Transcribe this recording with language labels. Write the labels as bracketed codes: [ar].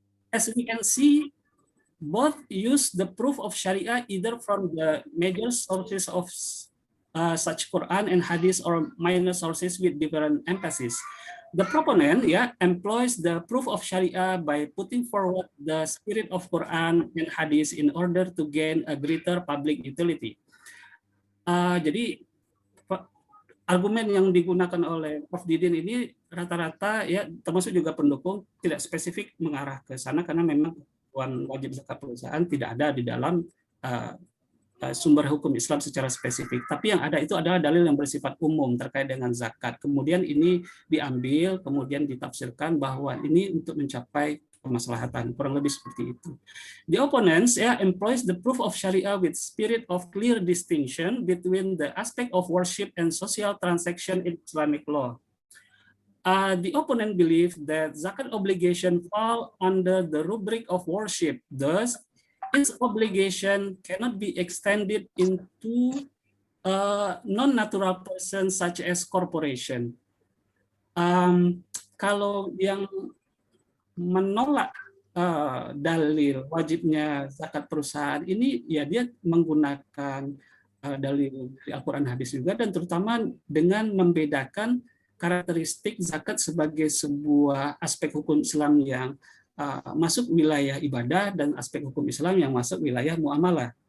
[en] As we can see, both use the proof of Sharia either from the major sources of such Quran and Hadith or minor sources with different emphasis. The proponent employs the proof of Sharia by putting forward the spirit of Quran and Hadith in order to gain a greater public utility. [id] Jadi argumen yang digunakan oleh Prof. Didin ini rata-rata ya, termasuk juga pendukung, tidak spesifik mengarah ke sana karena memang wajib zakat perusahaan tidak ada di dalam sumber hukum Islam secara spesifik. Tapi yang ada itu adalah dalil yang bersifat umum terkait dengan zakat. Kemudian ini diambil, kemudian ditafsirkan bahwa ini untuk mencapai kemaslahatan, kurang lebih seperti itu. [en] The opponents employs the proof of Sharia with spirit of clear distinction between the aspect of worship and social transaction in Islamic law. The opponent believe that zakat obligation fall under the rubric of worship. Thus, its obligation cannot be extended into non-natural persons such as corporation. [id] Kalau yang menolak dalil wajibnya zakat perusahaan ini, ya dia menggunakan dalil dari Al-Quran hadis juga, dan terutama dengan membedakan karakteristik zakat sebagai sebuah aspek hukum Islam yang masuk wilayah ibadah dan aspek hukum Islam yang masuk wilayah muamalah.